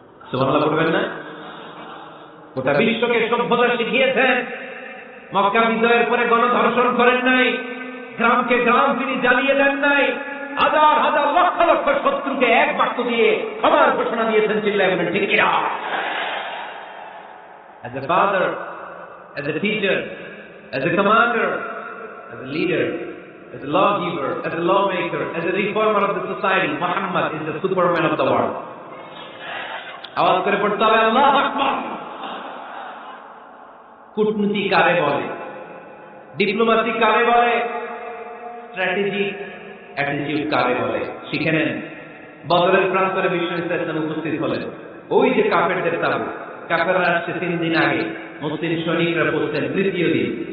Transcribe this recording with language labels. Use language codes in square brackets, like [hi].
[bn] সুবহানাল্লাহ বলবেন না? গোটা বিশ্বকে সভ্যতা শিখিয়েছেন। মক্কা বিজয়ের পরে গণধর্ষণ করেন নাই, গ্রামকে গ্রাম তিনি জ্বালিয়ে দেন নাই, হাজার হাজার লক্ষ লক্ষ শত্রুকে এক বাক্য দিয়ে ক্ষমার ঘোষণা দিয়েছেন। চিল্লায় বলেন ঠিক কিনা? [en] As a father, as a teacher, as a commander, as a leader, as a lawgiver, as a lawmaker, as a reformer of the society, Muhammad is the Superman of the world. [bn] আওয়াজ করে পড়তে হবে আল্লাহু আকবার। কূটনীতি কারে বলে, diplomacy কারে বলে, স্ট্র্যাটেজিক অ্যাটিটিউড কারে বলে শিখে নেন। বদরের প্রান্তরে বিশ্ব ইসলাম উপস্থিত হলেন। ওই যে কাফেরদের তাবু, কাফেররা আসছে 3 দিন আগে, মুসলিম সৈনিকরা পৌঁছলেন 3য় দিন।